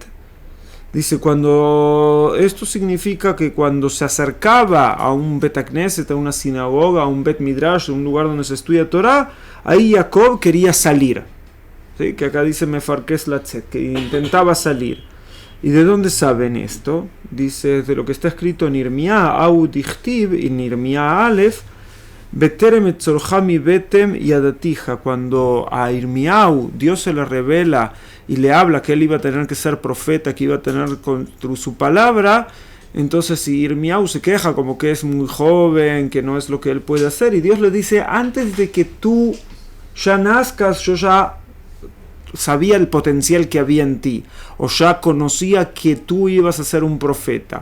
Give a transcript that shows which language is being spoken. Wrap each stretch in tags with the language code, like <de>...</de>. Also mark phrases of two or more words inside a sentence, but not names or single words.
<es>Dice, cuando esto significa que cuando se acercaba a un betakneset, a una sinagoga, a un</es> <he>בית מדרש,</he> <es>a un lugar donde se estudia Torah, ahí Jacob quería salir. ¿Sí? Que acá dice</es> <he>מפרכס לצאת,</he> <es>que intentaba salir. ¿Y de dónde saben esto? Dice de lo que está escrito en Irmía,</es> <he>הא דכתיב,</he> <es>en Irmía Aleph,</es> <he>בטרם אצרך בבטן ידעתיך.</he> <es>Cuando a Irmiau Dios se le revela y le habla que él iba a tener que ser profeta, que iba a tener con su palabra, entonces si Irmiau se queja como que es muy joven, que no es lo que él puede hacer, y Dios le dice, antes de que tú ya nazcas, yo ya sabía el potencial que había en ti, o ya conocía que tú ibas a ser un profeta.</es>